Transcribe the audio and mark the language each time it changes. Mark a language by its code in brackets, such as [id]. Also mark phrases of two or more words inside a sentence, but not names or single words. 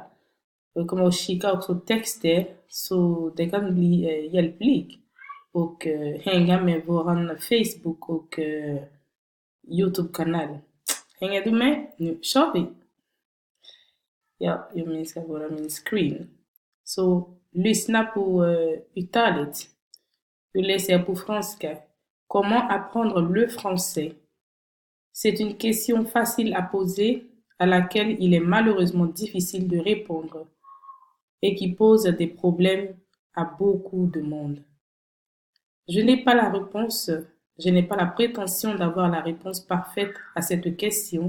[sv] Jag kommer att skicka också texter så det kan bli hjälpligt och hänga med våran Facebook och Youtube-kanal. Hänger du med? Nu kör vi! Ja, jag minskar bara min screen. Så lyssna på uttalet. Je läser på franska. [fr] Comment apprendre le français? C'est une question facile à poser à laquelle il est malheureusement difficile de répondre et qui pose des problèmes à beaucoup de monde. Je n'ai pas la réponse, je n'ai pas la prétention d'avoir la réponse parfaite à cette question.